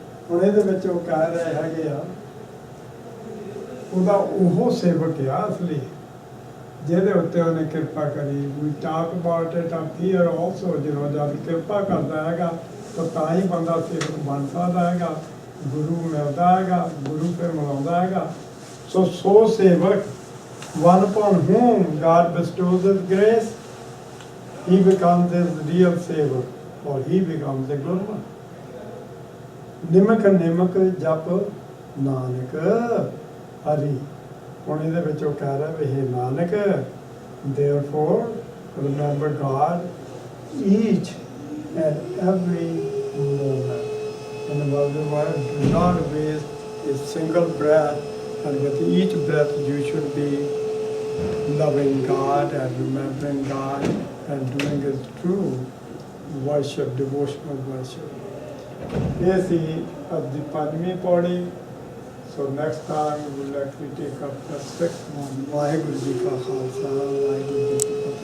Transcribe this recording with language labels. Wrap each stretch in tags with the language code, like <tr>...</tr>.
<pa>ਹੁਣ ਇਹਦੇ ਵਿੱਚ ਉਹ ਕਹਿ ਰਹੇ ਹੈਗੇ ਆ ਉਹਦਾ ਉਹ ਸੇਵਕ ਆ ਅਸਲੀ ਜਿਹਦੇ ਉੱਤੇ ਉਹਨੇ ਕਿਰਪਾ ਕਰੀ।</pa> <en>we talk about it up here also,</en> <pa>ਜਦੋਂ ਜਦ ਕਿਰਪਾ ਕਰਦਾ ਹੈਗਾ ਤਾਂ ਹੀ ਬੰਦਾ ਸੇਵਕ ਬਣ ਸਕਦਾ ਹੈਗਾ, ਗੁਰੂ ਮਿਲਦਾ ਹੈਗਾ, ਗੁਰੂ ਫਿਰ ਮਿਲਾਉਂਦਾ ਹੈਗਾ। ਸੋ ਸੇਵਕ</pa> <en>one upon whom God bestows His grace, he becomes His real savior, or he becomes a good one.</en> <pa>ਨਿਮਕ ਨਿਮਕ ਜਪ ਨਾਨਕ ਹਰੀ। ਹੁਣ ਇਹਦੇ ਵਿੱਚ ਉਹ ਕਹਿ ਰਿਹਾ ਵੀ ਹੇ Nanak,</pa> <en>therefore remember God each and every moment. In other words, do not waste a single breath, and with each breath you should be loving God and remembering God and doing His true worship, devotional worship.</en> <pa>ਇਹ ਸੀ ਅੱਜ ਦੀ 5ਵੀਂ ਪੌੜੀ।</pa> <en>So next time we will actually take up the 6th one.</en> <pa>Waheguru ji ਕਾ ਖਾਲਸਾ, ਵਾਹਿਗੁਰੂ ਜੀ ਕੀ</pa>